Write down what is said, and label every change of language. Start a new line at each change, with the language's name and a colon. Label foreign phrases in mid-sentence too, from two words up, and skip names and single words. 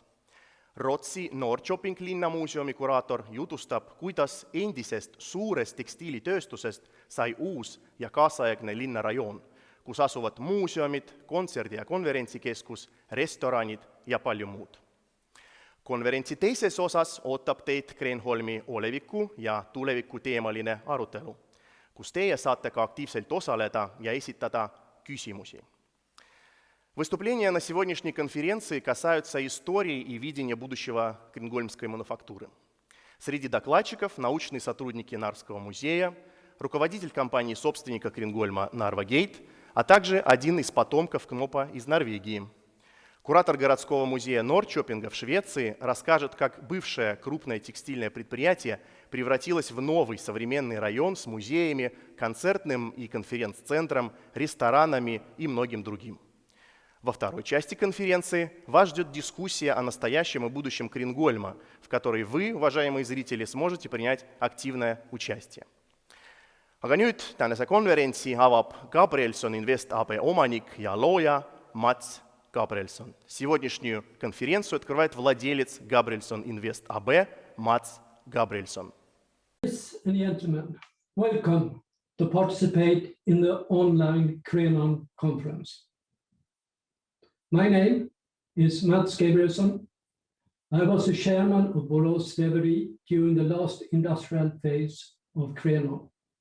Estonian: Rootsi Norrköping linnamuuseumi kuraator jutustab, kuidas endisest suurest tekstiilitööstusest sai uus ja kaasaegne linnarajoon, kus asuvad muuseumid, kontserdi- ja konverentsikeskus, restoranid ja palju muud. Konverentsi teises osas ootab teid Kreenholmi oleviku ja tuleviku teemaline arutelu, kus teie saate ka aktiivselt osaleda ja esitada küsimusi.
Russian: Выступления на сегодняшней конференции касаются истории и видения будущего Кренгольмской мануфактуры. Среди докладчиков научные сотрудники Нарвского музея, руководитель компании-собственника Кренгольма Narva Gate, а также один из потомков Knopа из Норвегии. Куратор городского музея Норрköpinga в Швеции расскажет, как бывшее крупное текстильное предприятие превратилось в новый современный район с музеями, концертным и конференц-центром, ресторанами и многим другим. Во второй части конференции вас ждет дискуссия о настоящем и будущем Кренгольма, в которой вы, уважаемые зрители, сможете принять активное участие.
Estonian: Aga nüüd tänase konverentsi avab Gabrielson Invest AB omanik ja looja Mats Gabrielson.
Russian: Сегодняшнюю конференцию открывает владелец Gabrielson Invest AB Mats Gabrielson.
English: Ladies and gentlemen, welcome to participate in the online Kreenholm conference. My name is Mats Gabrielson. I was the chairman of Borås Väveri during the last industrial phase of Kreenholm.